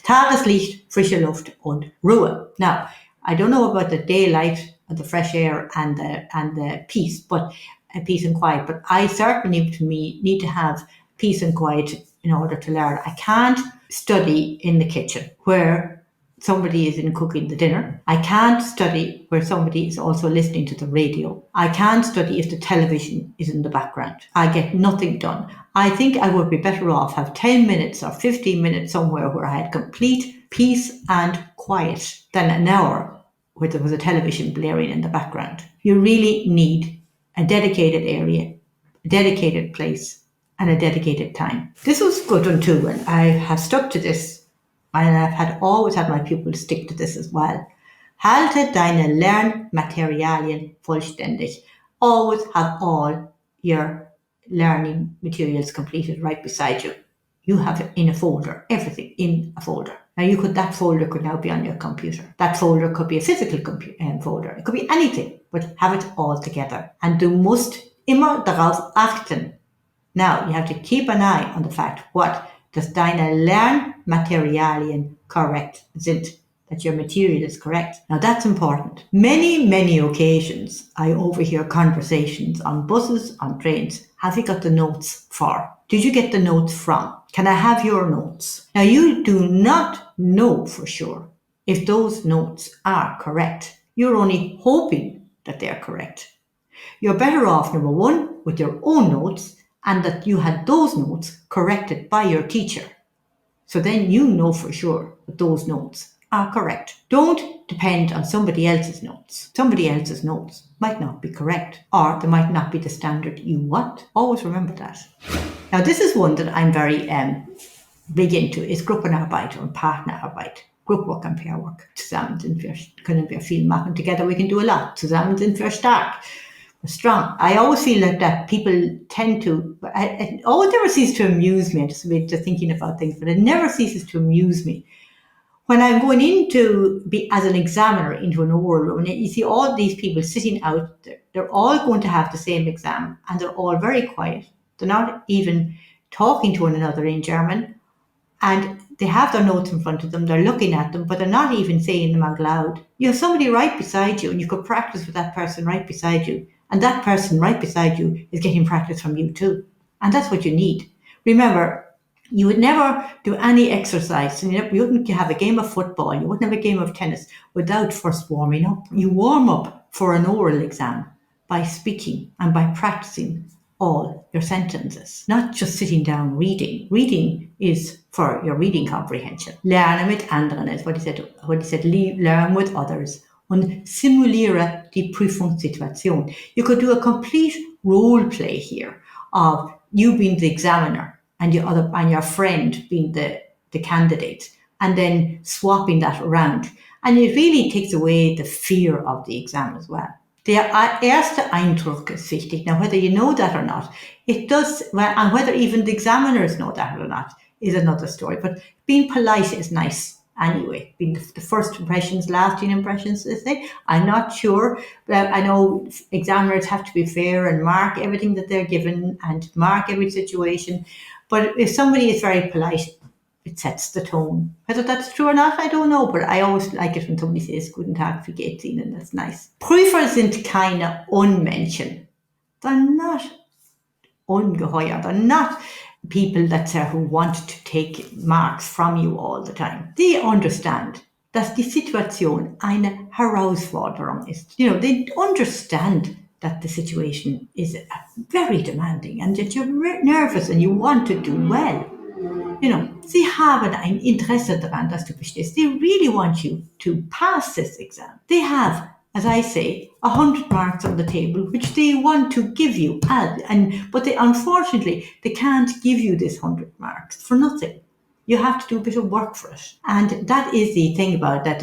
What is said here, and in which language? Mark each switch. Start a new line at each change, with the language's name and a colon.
German: Tageslicht, frische Luft und Ruhe.
English: Now, I don't know about the daylight, the fresh air and the peace, but peace and quiet. But I certainly, to me, need to have peace and quiet in order to learn. I can't study in the kitchen where somebody is cooking the dinner. I can't study where somebody is also listening to the radio. I can't study if the television is in the background. I get nothing done. I think I would be better off have 10 minutes or 15 minutes somewhere where I had complete peace and quiet than an hour where there was a television blaring in the background. You really need a dedicated area, a dedicated place, and a dedicated time. This was good one too, and I have stuck to this, and I've always had my pupils stick to this as well.
German: Halte deine Lernmaterialien vollständig.
English: Always have all your learning materials completed right beside you. You have it in a folder, everything in a folder. Now that folder could now be on your computer. That folder could be a physical folder. It could be anything, but have it all together.
German: And du musst immer darauf achten.
English: Now you have to keep an eye on the fact
German: dass deine Lernmaterialien
English: correct
German: sind,
English: that your material is correct. Now that's important. Many occasions I overhear conversations on buses, on trains. Have you got the notes for? Did you get the notes from? Can I have your notes? Now you do not know for sure if those notes are correct. You're only hoping that they're correct. You're better off, number one, with your own notes, and that you had those notes corrected by your teacher. So then you know for sure that those notes are correct. Don't depend on somebody else's notes. Somebody else's notes might not be correct, or they might not be the standard you want. Always remember that. Now this is one that I'm very big into, is Gruppenarbeit or Partnerarbeit. Group work and pair work.
German: Zusammen können wir viel machen.
English: Together we can do a lot.
German: Zusammen sind wir stark.
English: Strong. I always feel like that people tend to, it always never ceases to amuse me. I'm just thinking about things, but it never ceases to amuse me. When I'm going as an examiner into an oral room, and you see all these people sitting out there, they're all going to have the same exam, and they're all very quiet. They're not even talking to one another in German, and they have their notes in front of them, they're looking at them, but they're not even saying them out loud. You have somebody right beside you, and you could practice with that person right beside you. And that person right beside you is getting practice from you too. And that's what you need. Remember, you would never do any exercise, and you wouldn't have a game of football, you wouldn't have a game of tennis without first warming up. You warm up for an oral exam by speaking and by practicing all your sentences, not just sitting down reading. Reading is for your reading comprehension.
German: Lernen mit anderen
English: is what he said, learn with others.
German: Und simuliere die Prüfungssituation.
English: You could do a complete role play here of you being the examiner and your friend being the candidate, and then swapping that around. And it really takes away the fear of the exam as well.
German: Der erste Eindruck is wichtig.
English: Now, whether you know that or not, it does, and whether even the examiners know that or not is another story. But being polite is nice. Anyway, being the first impressions, lasting impressions, they say. I'm not sure, but I know examiners have to be fair and mark everything that they're given and mark every situation. But if somebody is very polite, it sets the tone. Whether that's true or not, I don't know, but I always like it when somebody says,
German: Guten Tag, wie geht's Ihnen?
English: That's nice.
German: Prüfer sind keine Unmenschen.
English: They're not ungeheuer. They're not people who want to take marks from you all the time. They understand
German: dass die Situation eine Herausforderung ist.
English: They understand that the situation is very demanding and that you're nervous and you want to do well.
German: Sie haben ein Interesse daran, dass du bestehst.
English: They really want you to pass this exam. They have, as I say, 100 marks on the table, which they want to give you. But unfortunately, they can't give you this 100 marks for nothing. You have to do a bit of work for it. And that is the thing about that.